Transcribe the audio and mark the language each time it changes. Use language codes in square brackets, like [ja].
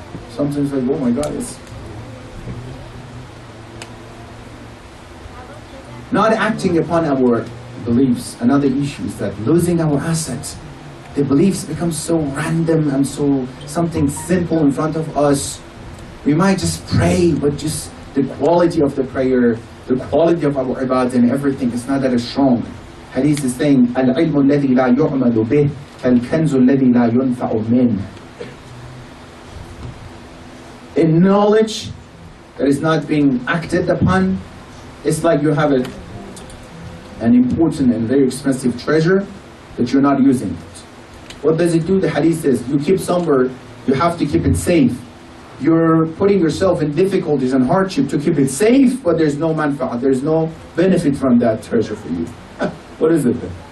[en] Sometimes like, oh my God, it's not acting upon our beliefs. Another issue is that losing our assets. The beliefs become so random and so something simple in front of us. We might just pray, but just the quality of the prayer, the quality of our ibadah and everything is not that strong. Hadith is saying, [ar] الْعِلْمُ الَّذِي لَا يُعْمَلُ بِهِ كَالْكَنْزُ الَّذِي لَا يُنْفَعُ مِنْهِ. [en] In knowledge that is not being acted upon, it's like you have an important and very expensive treasure that you're not using it. What does it do? The hadith says, you keep somewhere, you have to keep it safe. You're putting yourself in difficulties and hardship to keep it safe, but there's no manfa'ah, there's no benefit from that treasure for you. What is it then?